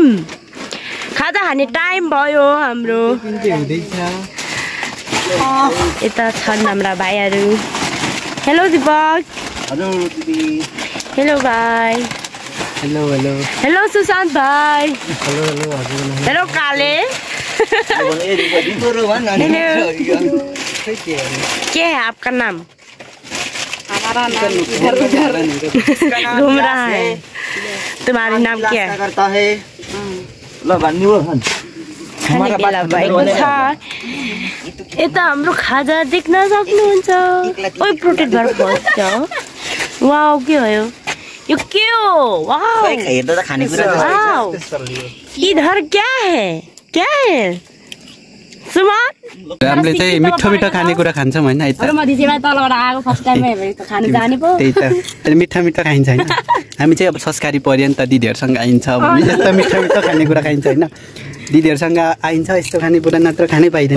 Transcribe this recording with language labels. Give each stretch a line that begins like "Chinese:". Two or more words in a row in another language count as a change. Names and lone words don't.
Nepali: खाजा खाने टाइम भयो हाम्रो। यता छन् हाम्रा भाइहरु। हेलो दीपक। हजुर दिदी। हेलो भाइ। हेलो हेलो हेलो सुशान्त भाइ। हेलो हेलो हजुर।
Hindi: हेलो काले। क्या है आपका नाम? हमारा नाम घूम रहा है। तुम्हारा नाम क्या है? करता है
Nepali: ल भन्नु हो। यता हाम्रो खाजा देख्न सक्नुहुन्छ। ओइ प्रोटेक्ट भएर बस्छ। वाउ, के भयो यो? के हो? वाउ, हेर्दा त खानेकुरा वाउ,
Hindi: इधर क्या है? क्या है सुमन?
Nepali: हामीले चाहिँ मिठो मिठो खानेकुरा खान्छौँ हैन। यता तलबाट आएको फर्स्ट टाइम खानु जाने पो। त्यही त मिठो मिठो खाइन्छ हैन। हामी चाहिँ अब संस्कारी पर्यन्त दिदीहरुसँग आइन्छ। अब यस्तो मिठो मिठो खानेकुरा खाइन्छ हैन। दिदीहरुसँग आइन्छ यस्तो खानेकुरा नत्र खानै पाइदैन।